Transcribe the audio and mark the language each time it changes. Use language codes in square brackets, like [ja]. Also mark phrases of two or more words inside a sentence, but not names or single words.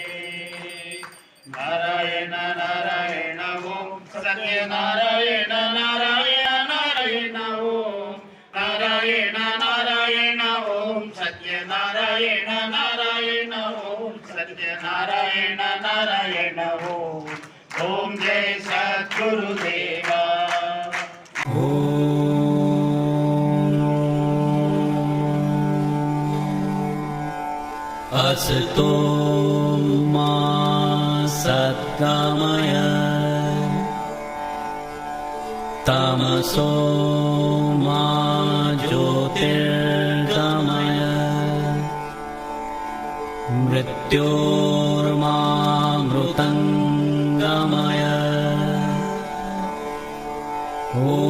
[sa] నారాయణ నారాయణ ఓం సత్యనారాయణ నారాయణ నారాయణ ఓం నారాయణ నారాయణ ఓం సత్యనారాయణ నారాయణ ఓం సత్యనారాయణ నారాయణ ఓం ఓం జయ సద్గురుదేవా असतो मा सद्गमय तमसो मा ज्योतिर्गमय मृत्योर्मामृतङ्गमय ॐ